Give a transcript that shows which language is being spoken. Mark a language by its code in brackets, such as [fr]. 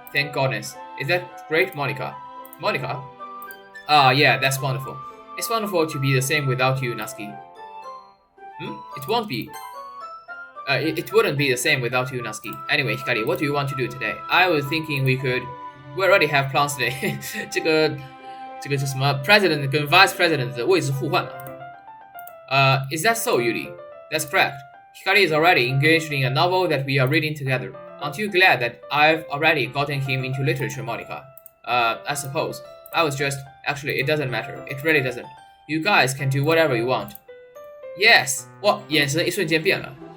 [en] Thank goodness. Is that great, Monica? Monica? Yeah, that's wonderful. It's wonderful to be the same without you, Natsuki. It won't be. It wouldn't be the same without you, Natsuki. Anyway, Hikari, what do you want to do today? I was thinking we already have plans today. [zh] 这个是什么 president 跟 vice president 的位置互换了。 [en] Is that so, Yuri? That's correct. Hikari is already engaged in a novel that we are reading together. Aren't you glad that I've already gotten him into literature, Monica? I suppose. Actually, it doesn't matter. It really doesn't. You guys can do whatever you want. [zh] Yes! 哇，眼神一瞬间变了。